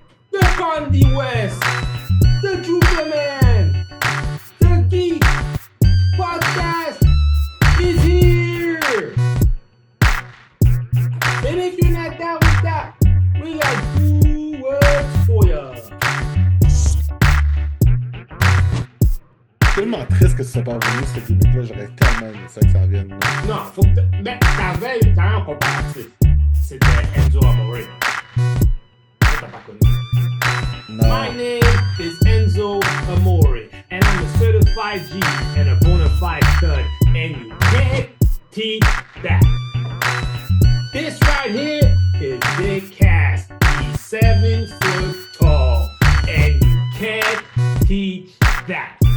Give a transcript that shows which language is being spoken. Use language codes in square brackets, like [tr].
[en] The Condi West, the Juicer Man, the Geek Podcast is here. And if you're not down with that, we got 2 words for ya. [fr] C'est tellement triste que ça soit pas venu cette gimmick-là. J'aurais tellement aimé ça que ça revienne. Non, faut que t'avais un comparatif. C'était Enzo Amore. Ça, t'as pas connu. Non. [en] My name is Enzo Amore, and I'm a certified G and a bona fide stud, and you can't teach that. This right here is Big Cass. He's 7 foot tall, and you can't teach that.